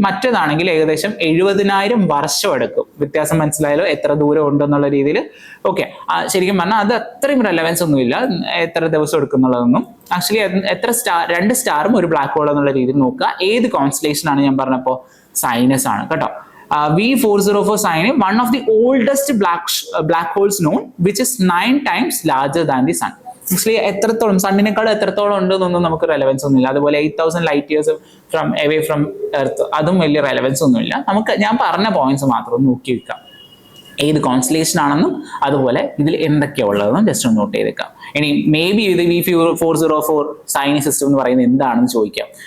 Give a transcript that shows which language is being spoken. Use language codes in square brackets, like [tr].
[ml] മറ്റേതാണെങ്കിൽ ഏകദേശം 70,000 വർഷം എടുക്കും. വ്യത്യാസം മനസ്സിലായാലോ എത്ര ദൂരം ഉണ്ടെന്നുള്ള രീതിയിൽ. ഓക്കെ, ശരിക്കും പറഞ്ഞാൽ അത് അത്രയും റെലവൻസ് ഒന്നുമില്ല എത്ര ദിവസം എടുക്കുന്നുള്ളതൊന്നും. ആക്ച്വലി എത്ര സ്റ്റാർ 2 സ്റ്റാറും ഒരു ബ്ലാക്ക് ഹോൾ എന്നുള്ള രീതിയിൽ നോക്കുക. ഏത് കോൺസ്റ്റലേഷൻ ആണ് ഞാൻ പറഞ്ഞപ്പോൾ സൈനസ് ആണ് കേട്ടോ. [en] V404 Cygni, one of the oldest black holes known, which is 9 times larger than the sun. [ml] Actually എത്രത്തോളം സണ്ണിനേക്കാൾ എത്രത്തോളം ഉണ്ടെന്നൊന്നും നമുക്ക് റെലവൻസ് ഒന്നുമില്ല. അതുപോലെ [en] 8,000 light years away from earth, [ml] അതും വലിയ റെലവൻസ് ഒന്നുമില്ല. നമുക്ക് ഞാൻ പറഞ്ഞ പോയിന്റ്സ് മാത്രം നോക്കി വെക്കാം, ഏത് കോൺസ്റ്റലേഷൻ ആണെന്നും അതുപോലെ ഇതിൽ എന്തൊക്കെയാണ് ഉള്ളതെന്നും ജസ്റ്റ് ഒന്ന് നോട്ട് ചെയ്തേക്കാം. ഇനി മേ ബി ഇത് V404 സൈനി സിസ്റ്റം എന്ന് പറയുന്നത് എന്താണെന്ന് ചോദിക്കാം.